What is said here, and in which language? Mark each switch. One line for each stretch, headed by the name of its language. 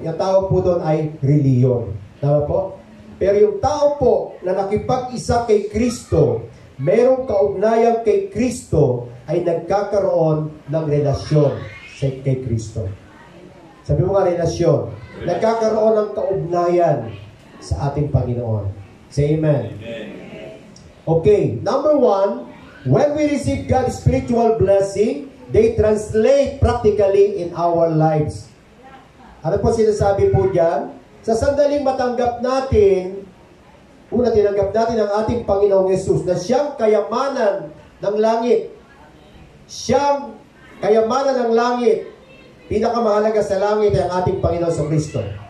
Filipino: Yung tao po doon ay reliyon. Tama po? Pero yung tao po na nakipag-isa kay Kristo, merong kaugnayan kay Kristo, ay nagkakaroon ng relasyon kay Kristo. Sabi mo nga relasyon. Nagkakaroon ng kaugnayan sa ating Panginoon.
English: Say amen. Okay, number 1, when we receive God's spiritual blessing, they translate practically in our lives.
Filipino: Ano po sinasabi po dyan? Sa sandaling matanggap natin, una tinanggap natin ang ating Panginoong Yesus na siyang kayamanan ng langit. Siyang kayamanan ng langit, pinakamahalaga sa langit ay ang ating Panginoon sa Kristo.